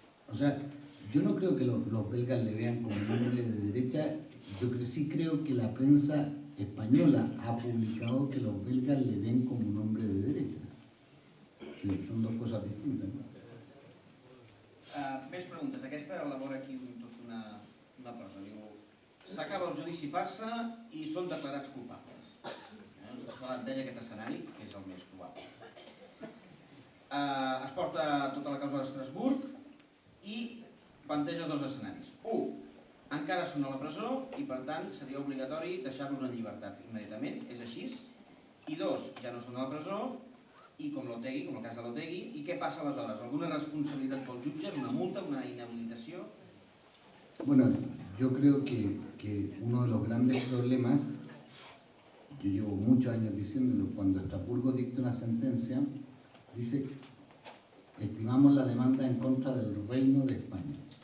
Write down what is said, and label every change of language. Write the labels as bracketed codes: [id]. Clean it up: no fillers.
[es] O sea, yo no creo que los belgas le vean como un hombre de derecha. Yo sí creo que la prensa española ha publicado que los belgas le ven como un hombre de derecha. Que son dos cosas distintas, ¿no? [ca] Més preguntes. Aquesta elabora aquí tota una cosa. Diu, s'acaba el judici farsa i són declarats culpables. Es planteja aquest escenari, que és el més probable. Es porta tota la causa d'Estrasburg i planteja dos escenaris. Un, encara són a la presó i per tant seria obligatori deixar-los en llibertat immediatament, és així. I dos, ja no són a la presó i com l'Otegi, com el cas de l'Otegi, i què passa aleshores? Alguna responsabilitat pel jutge, una multa, una inhabilitació? [es] Bueno, yo creo que uno de los grandes problemas, yo llevo muchos años diciéndolo, cuando Estrasburgo dicta una sentencia, dice, estimamos la demanda en contra del Reino de España.